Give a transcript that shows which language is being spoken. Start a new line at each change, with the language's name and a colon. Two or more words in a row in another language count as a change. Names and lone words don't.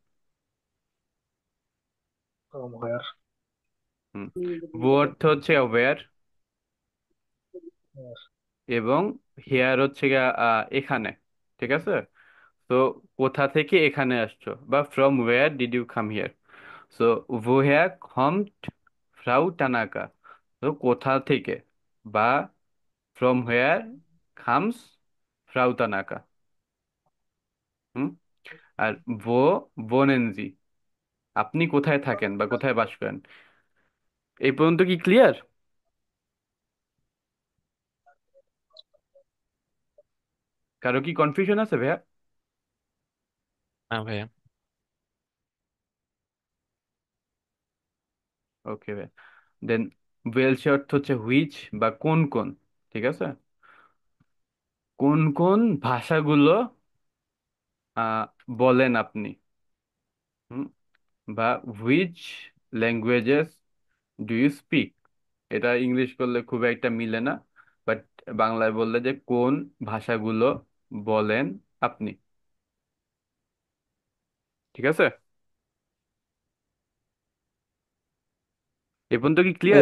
Bangla: হোয়ার। হুম, ও অর্থ হচ্ছে ওয়্যার, এবং হেয়ার হচ্ছে গিয়া এখানে, ঠিক আছে। তো কোথা থেকে এখানে আসছো, বা
English: from where did you come here.
Bangla: সো
German: woher kommt Frau Tanaka,
Bangla: তো কোথা থেকে, বা
English: from where comes Frau Tanaka.
Bangla: হুম। আর
German: wo wohnen Sie,
Bangla: আপনি কোথায় থাকেন বা কোথায় বাস করেন। এই পর্যন্ত কি ক্লিয়ার? কারো কি কনফিউশন আছে ভাইয়া? না ভাইয়া। ওকে ভাইয়া। দেন ওয়েলসে অর্থ হচ্ছে হুইচ বা কোন কোন, ঠিক আছে। কোন কোন ভাষাগুলো আহ বলেন আপনি, হুম, বা
English: which languages do you speak.
Bangla: এটা ইংলিশ করলে খুব একটা মিলে না, বাট বাংলায় বললে যে কোন ভাষাগুলো বলেন আপনি, ঠিক আছে। এ পর্যন্ত কি ক্লিয়ার